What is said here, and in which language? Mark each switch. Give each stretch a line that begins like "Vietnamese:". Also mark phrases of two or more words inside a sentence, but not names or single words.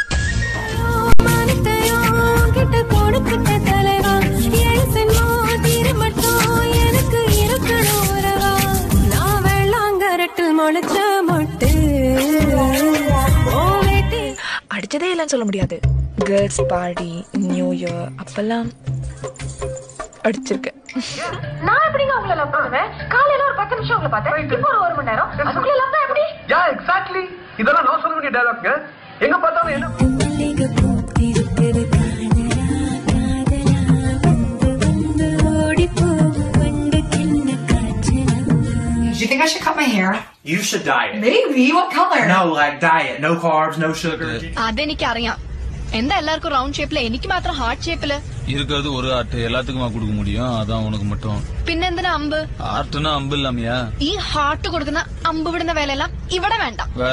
Tamil: அடிச்சதே இல்லைன்னு சொல்ல முடியாது.
English: girls party, new year
Tamil: அப்பெல்லாம் அடிச்சிருக்கேன். நான் எப்படிங்க உங்களை லவ் பண்ணுவேன்? காலையில ஒரு 10 நிமிஷம் உங்களை பார்த்தேன், இப்போ ஒரு 1 மணி நேரம். அதுக்குள்ள லவ் எப்படி?
English: ya exactly,
Tamil: இதெல்லாம் நான் சொல்ல வேண்டிய டயலாக்ங்க. எங்க பார்த்தாலும் என்ன
English: Do you think I should cut my hair? You should diet. Maybe. What color? No, like diet. No carbs, no sugar.
Malayalam: അതെനിക്ക് അറിയാം. എന്താ എല്ലാവർക്കും റൗണ്ട് ഷേപ്പില്, എനിക്ക് മാത്രം ഹാർട്ട് ഷേപ്പില്?
Tamil: இருக்கிறது ஒரு ஆர்ட், எல்லாத்துக்குமா கொடுக்க முடியும்? அதான் உனக்கு மட்டும்.
Malayalam: പിന്നെന്തിനാ അമ്പ്?
Tamil: ஆர்ட்னா அம்பு இல்லாமையா?
Malayalam: ഈ ഹാർട്ട് കൊടുക്കുന്ന അമ്പ് വിടുന്ന വേലയെല്ലാം ഇവിടെ വേണ്ട.
Tamil: வேற